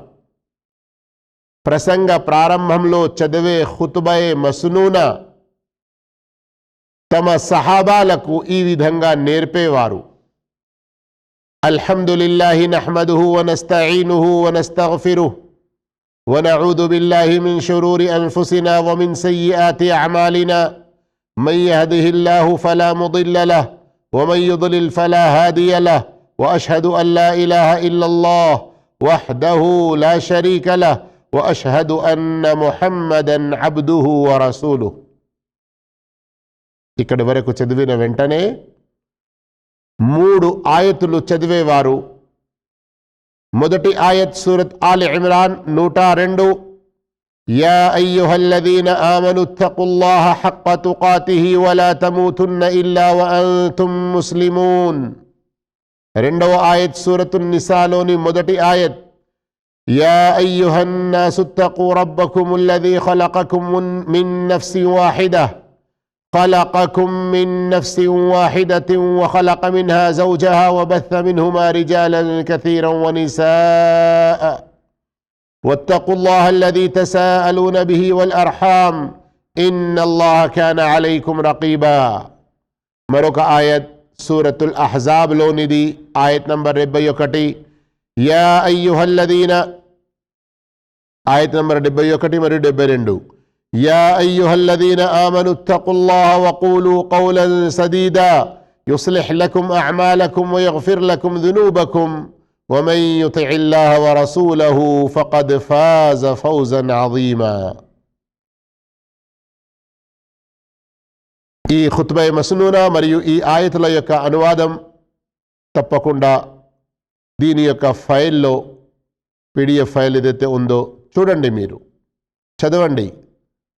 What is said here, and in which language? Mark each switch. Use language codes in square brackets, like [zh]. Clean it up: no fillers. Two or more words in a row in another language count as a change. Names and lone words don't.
[te] ప్రసంగ ప్రారంభంలో చదివే [ar] خطبة مسنونة [te] తమ సహాబాలకు ఈ విధంగా నేర్పేవారు. [ar] الحمد لله نحمده ونستعينه ونستغفره ونعوذ بالله من شرور أنفسنا ومن سيئات أعمالنا من يهده الله فلا مضل له ومن يضلل فلا هادي له وأشهد أن لا إله إلا الله وحده لا شريك له وأشهد أن محمدا عبده ورسوله. [te] ఇక్కడి వరకు చదివిన వెంటనే 3 ఆయతులు చదివేవారు. మొదటి ఆయత్ సూరత్ ఆల్ ఇమ్రాన్ 102, [ar] يا أيها الذين آمنوا اتقوا الله حق تقاته ولا تموتن إلا وأنتم مسلمون. [te] రెండవ ఆయత్ సూరత్ నిసాలోని మొదటి ఆయత్, [ar] يا أيها الناس اتقوا ربكم الذي خلقكم من نفس واحدة وخلق منها زوجها وبث منهما رجالا كثيرا ونساء واتقوا الله الذي تساءلون به والأرحام إن الله كان عليكم رقيبا. మరొక ఆయత్ సూరతుల్ అహ్జాబ్ లోనిది, ఆయత్ నంబర్ 71, يا أيها الذين, ఆయత్ నంబర్ 71 మరియు 72, يا أيها الذين آمنوا اتقوا الله وقولوا قولا سديدا يصلح لكم أعمالكم ويغفر لكم ذنوبكم ومن يطع الله ورسوله فقد فاز فوزا عظيما. [te] ఈ [ar] خطبة مسنونة [te] మరియు ఈ ఆయతుల యొక్క అనువాదం తప్పకుండా దీని యొక్క ఫైల్లో, [en] PDF file [te] ఏదైతే ఉందో చూడండి, మీరు చదవండి.